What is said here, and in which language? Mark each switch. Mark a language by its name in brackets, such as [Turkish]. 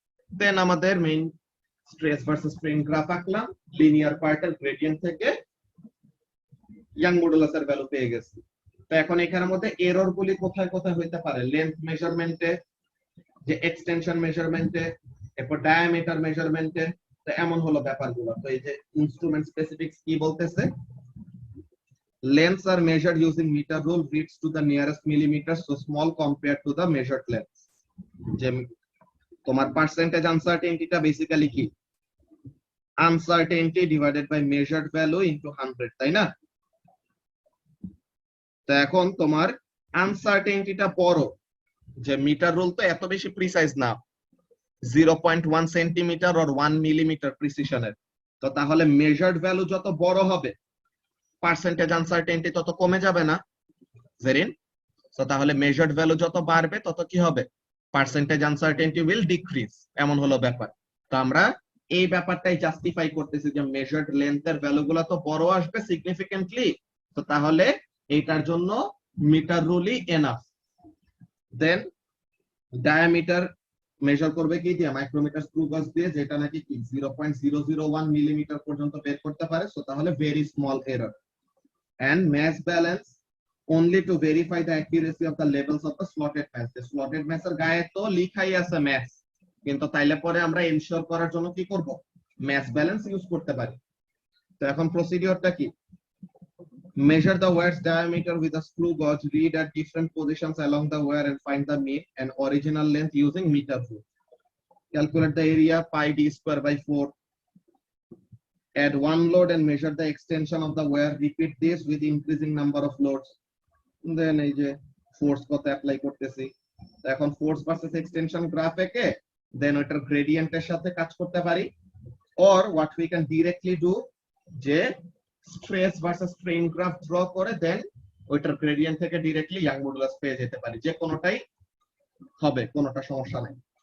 [Bangla] দেন আমাদের main stress versus strain graph আঁকলাম, linear পার্টের গ্রেডিয়েন্ট থেকে ইয়াং মডুলাসের ভ্যালু পেয়ে গেছি। তো এখন এখানের মধ্যে এরর গুলি কোথায় কোথায় হইতে পারে, লেন্থ মেজারমেন্টে, যে এক্সটেনশন মেজারমেন্টে, এরপর ডায়ামিটার মেজারমেন্টে, তো এমন হলো ব্যাপারগুলো। তো এই যে ইনস্ট্রুমেন্ট স্পেসিফিক্স কি বলতেছে, [English] lengths are measured using meter rule reads to the nearest millimeter, so small compared to the measured length। [Bangla] যে তোমার পার্সেন্টেজ আনসার্টেনিটিটা বেসিক্যালি কি, uncertainty divided by measured value into 100, তাই না? তো এখন তোমার আনসার্টেনিটিটা বড়, যে মিটার রুল তো এত বেশি প্রিসাইজ না, 0.1 সেন্টিমিটার অর 1 মিলিমিটার প্রিসিশনের, তো তাহলে মেজার্ড ভ্যালু যত বড় হবে পার্সেন্টেজ আনসার্টেনিটি তত কমে যাবে না, জেরিন? তো তাহলে মেজার্ড ভ্যালু যত বাড়বে তত কি হবে, পার্সেন্টেজ আনসার্টেনিটি উইল ডিক্রিজ, এমন হলো ব্যাপার। তো আমরা এই ব্যাপারটাই জাস্টিফাই করতেছি যে মেজার্ড লেন্থের ভ্যালুগুলো তো বড় আসবে সিগনিফিকেন্টলি, তো তাহলে এইটার জন্য মিটার রুলই এনাফ। দেন ডায়ামিটার মেজার করবে কি দিয়ে, মাইক্রোমিটার স্ক্রু গজ দিয়ে, যেটা নাকি কি 0.001 মিলিমিটার পর্যন্ত বের করতে পারে, সো তাহলে very small error. [English] and mass balance only to verify the accuracy of the levels of the slotted mass। the slotted mass [Bangla] এর গায়ে তো লিখাই আছে [English] mass, [Bangla] কিন্তু তাইলে পরে আমরা এনশিওর করার জন্য কি করব, ম্যাস ব্যালেন্স ইউজ করতে পারি। তো এখন প্রসিডিওরটা কি, [English] measure the wire's diameter with a screw gauge, read at different positions along the wire and find the mean and original length using meter rule. Calculate the area pi d square by 4. Add one load and measure the extension of the wire. Repeat this with increasing number of loads. [Bangla] Then এই যে force কত apply করতেছি, এখন force versus extension graph একে দেন ওটার গ্রেডিয়েন্টের সাথে কাজ করতে পারি, [English] or what we can directly do, [Bangla] যে stress versus strain graph draw করে দেন ওইটার গ্রেডিয়েন্ট থেকে ডিরেক্টলি ইয়াং মডুলাস পেয়ে যেতে পারি, যে কোনোটাই হবে, কোনোটা সমস্যা নেই।